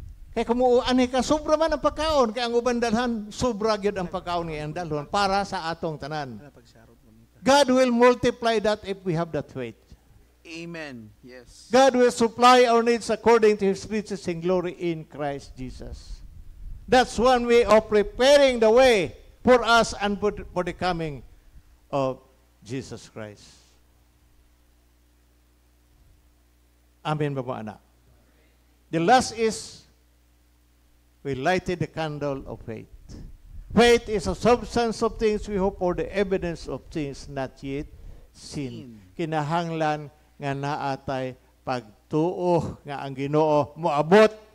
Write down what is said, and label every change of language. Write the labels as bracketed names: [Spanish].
[Cebuano] Kaya kumuuan ka, sobra man ang pagkaon. Kaya ang uban dalhan, sobra gyud ang pagkaon ng dalhon para sa atong tanan. [English] God will multiply that if we have that faith. Amen. Yes. God will supply our needs according to His riches in glory in Christ Jesus. That's one way of preparing the way for us and for the coming of Jesus Christ. [Cebuano] Amen ba mga anak? [English] The last is, we lighted the candle of faith. Faith is a substance of things we hope for, the evidence of things not yet seen. [Cebuano] Kinahanglan nga naatay pagtuo nga ang Ginoo moabot.